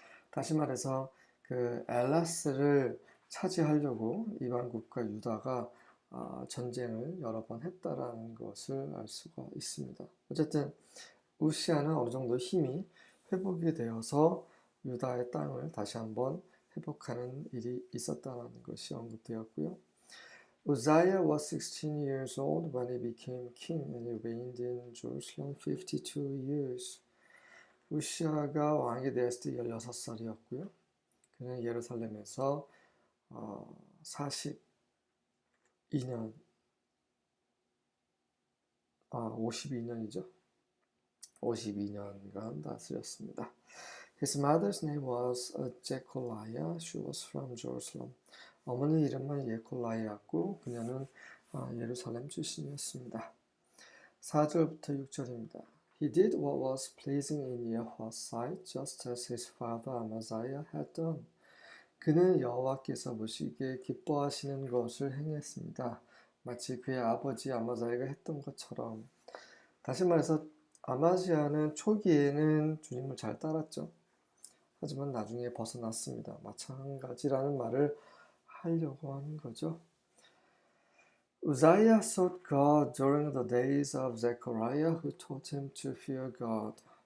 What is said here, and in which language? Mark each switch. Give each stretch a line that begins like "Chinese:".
Korean: 다시 말해서 그 엘라스를 차지하려고 이방 국가 유다가 전쟁을 여러 번 했다라는 것을 알 수가 있습니다. 어쨌든 우시아는 어느 정도 힘이 회복이 되어서 유다의 땅을 다시 한번 회복하는 일이 있었다는 것이 언급되었고요.
English: Uzziah was 16 years old when he became king and he reigned in Jerusalem 52 years.
Korean: 우시아가 왕이 되었을 때 16살이었고요. 그는 예루살렘에서 42년, 52년이죠. 52년간 다스렸습니다.
English: His mother's name was Jecoliah. She was from Jerusalem.
Korean: 어머니 이름은 예콜라이였고 그녀는 예루살렘 출신이었습니다. 4절부터 6절입니다.
English: He did what was pleasing in Yahweh's sight, just as his father Amaziah had done.
Korean: 그는 여호와께서 보시기에 기뻐하시는 것을 행했습니다. 마치 그의 아버지 아마자이가 했던 것처럼. 다시 말해서 아마지아는 초기에는 주님을 잘 따랐죠. 하지만 나중에 벗어났습니다. 마찬가지라는 말을 하려고 하는 거죠.
English: Uzziah sought God during the days of Zechariah, who taught him to fear God.